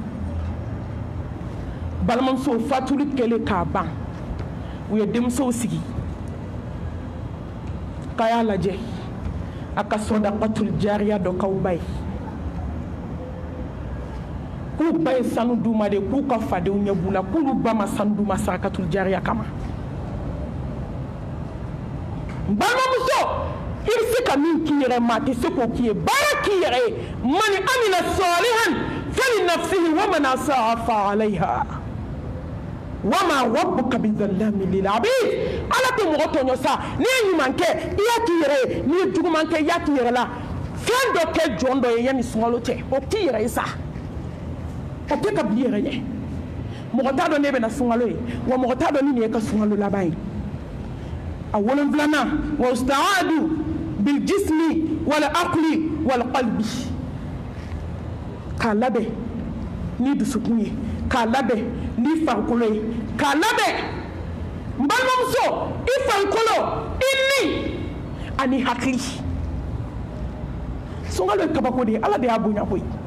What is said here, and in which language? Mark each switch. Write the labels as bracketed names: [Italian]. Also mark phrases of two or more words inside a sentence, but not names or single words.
[Bambara] balimamuso fatuli kɛlen k'a ban u ye denmusow sigi k'a y'a lajɛ a ka [Arabic] صدقة جارية [Bambara] dɔ k'aw ba ye k'u ba ye sanu d'u ma de k'u ka fadenw ɲɛ b'u la k'olu ba ma sanu d'u ma [Arabic] صدقة جارية [Bambara] kama balimamuso i bɛ se ka min k'i yɛrɛ ma a tɛ se k'o k'i ye baara k'i yɛrɛ ye [Arabic] من عمل صالحا فلنفسه ومن أساء فعليها وما ربك بظلام للعبيد [Bambara] ala tɛ mɔgɔ tɔɲɔ sa n'i ye ɲuman kɛ i y'a k'i yɛrɛ ye n'i ye juguman kɛ i y'a k'i yɛrɛ la fɛn dɔ kɛ jɔn dɔ ye yanni sunkalo cɛ o t'i yɛrɛ ye sa o tɛ ka bi yɛrɛ ɲɛ mɔgɔ t'a dɔn ne bɛna sunkalo ye wa mɔgɔ t'a dɔn ni nin ye ka sunkalo laban ye a wolonfilanan [Arabic] والاستعداد بالجسم والعقل والقلب [Bambara] k'a labɛn ni dusukun ye k'a labɛn ni farikolo ye k'a labɛn n balimamuso i farikolo i ni ani hakili sunkalo ye kabako de ye ala de y'a bonya koyi